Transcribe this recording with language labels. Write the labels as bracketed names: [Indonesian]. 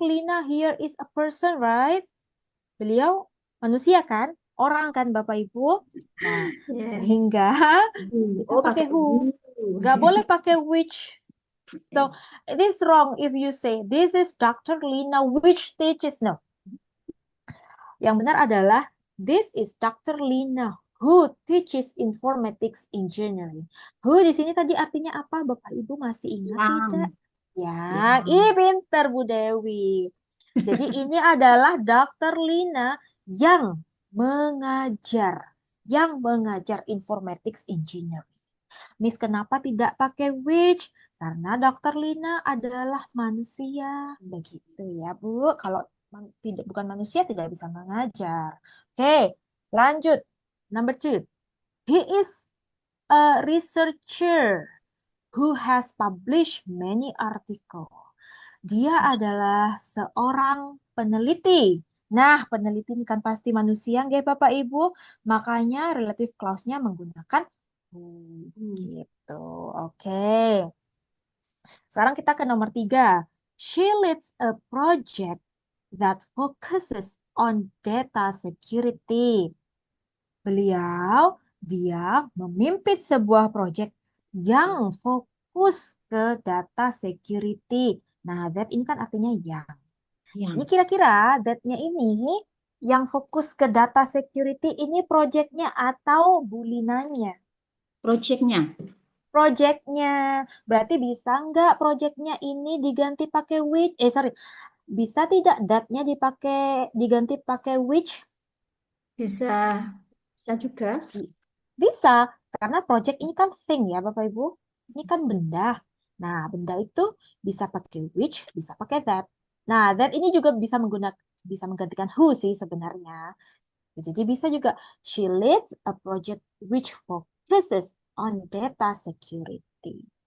[English] Lina here is a person, right? [Indonesian] Beliau manusia kan? Orang kan Bapak Ibu? Nah, [English] Yes. [Indonesian] sehingga kita pakai who. Nggak boleh pakai which. [English] So it is wrong if you say this is Dr. Lina which teaches. No. [Indonesian] Yang benar adalah [English] this is Dr. Lina who teaches informatics engineering. [Indonesian] Who di sini tadi artinya apa? Bapak Ibu masih ingat tidak? Ya, ih pinter Bu Dewi. Jadi ini adalah Dr. Lina yang mengajar informatics engineering. Miss, kenapa tidak pakai which? Karena Dr. Lina adalah manusia. Begitu ya, Bu. Kalau bukan manusia tidak bisa mengajar. Oke, lanjut. [English] Number 2. He is a researcher who has published many articles. [Indonesian] Dia adalah seorang peneliti. Nah, peneliti ini kan pasti manusia, nggih Bapak Ibu. Makanya relative clause-nya menggunakan who. Gitu. Oke. Sekarang kita ke nomor 3. She leads a project that focuses on data security. Dia memimpin sebuah proyek yang fokus ke data security. Nah, that ini kan artinya yang. Ini kira-kira that-nya ini yang fokus ke data security ini proyeknya atau bulinanya? Projectnya. Proyeknya. Berarti bisa nggak proyeknya ini diganti pakai which? Bisa tidak that-nya diganti pakai which? Bisa. Bisa juga. Bisa, karena project ini kan thing ya Bapak Ibu. Ini kan benda. Nah, benda itu bisa pakai which, bisa pakai that. Nah, that ini juga bisa menggantikan who sih sebenarnya. Jadi bisa juga [English] she leads a project which focuses on data security.